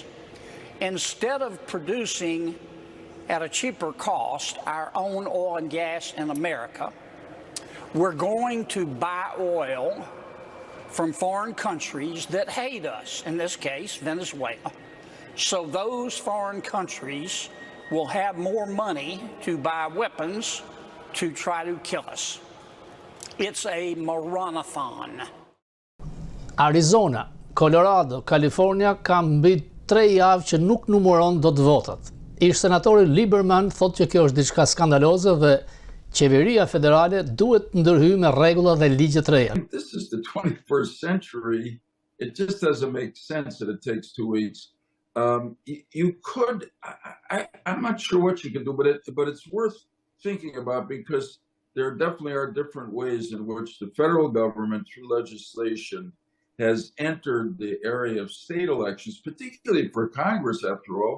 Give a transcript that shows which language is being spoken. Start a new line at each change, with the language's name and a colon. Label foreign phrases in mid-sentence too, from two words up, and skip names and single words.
English: Instead of producing at a cheaper cost our own oil and gas in America, we're going to buy oil from foreign countries that hate us, in this case, Venezuela. So those foreign countries will have more money to buy weapons to try to kill us. It's a marathon.
Albanian: Arizona, Colorado, California ka mbi 3 javë që nuk numëron dot votat. Ish senatori Lieberman thotë që kjo është diçka skandaloze dhe qeveria federale duhet të ndërhyjë me rregulla dhe ligje të reja.
English: This is the 21st century. It just doesn't make sense that it takes 2 weeks. You could, I'm not sure what you can do, but it's worth thinking about because there definitely are different ways in which the federal government, through legislation, has entered the area of state elections, particularly for Congress, after all.